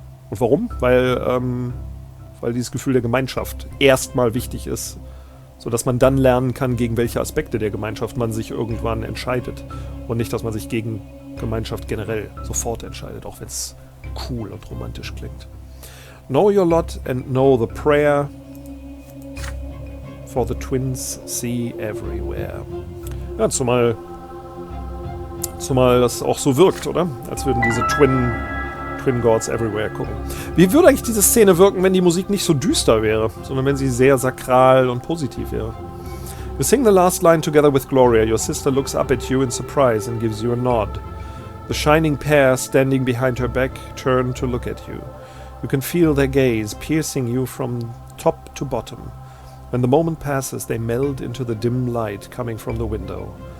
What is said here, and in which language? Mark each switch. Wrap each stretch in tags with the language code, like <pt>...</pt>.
<de>Und warum? Weil dieses Gefühl der Gemeinschaft erstmal wichtig ist, sodass man dann lernen kann, gegen welche Aspekte der Gemeinschaft man sich irgendwann entscheidet. Und nicht, dass man sich gegen Gemeinschaft generell sofort entscheidet, auch wenn es cool und romantisch klingt.</de> <en>Know your lot and know the prayer, for the twins see everywhere.</en> <de>Ja, zumal das auch so wirkt, oder? Als würden diese Twin Gods everywhere gucken. Wie würde eigentlich diese Szene wirken, wenn die Musik nicht so düster wäre, sondern wenn sie sehr sakral und positiv wäre?</de> <en>You sing the last line together with Gloria. Your sister looks up at you in surprise and gives you a nod. The shining pair standing behind her back turn to look at you. You can feel their gaze piercing you from top to bottom. When the moment passes, they meld into the dim light coming from the window.</en>